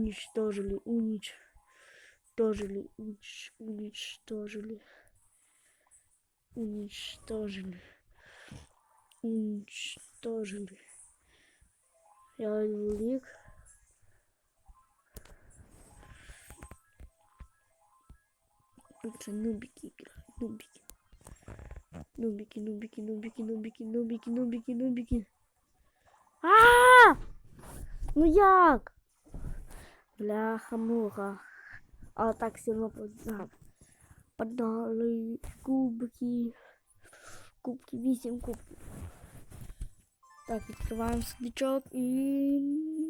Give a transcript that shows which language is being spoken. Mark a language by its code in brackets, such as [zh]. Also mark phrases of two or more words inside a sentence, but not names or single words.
[ru] Уничтожили. Уничтожили. Уничтожили. Я лик. Лучше нубики играют. Нубики. Нубики, нубики, нубики, нубики, нубики, нубики, нубики. А! [uk] Ну як? [ru] Бляха-муха. А так все равно подали кубки. [uk] Кубки, 8 кубків. Так, відкриваємо сундучок і...